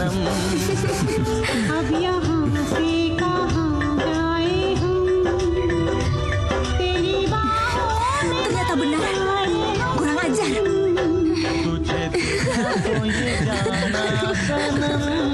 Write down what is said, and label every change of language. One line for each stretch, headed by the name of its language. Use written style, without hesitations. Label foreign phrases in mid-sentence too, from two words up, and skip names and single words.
Hindi: अब यहाँ से कहाँ जाए हम, तेरी बाहों में
Indonesian: Ternyata benar. Kurang ajar.
Hindi: तुझे देखा तो ये जाना सनम.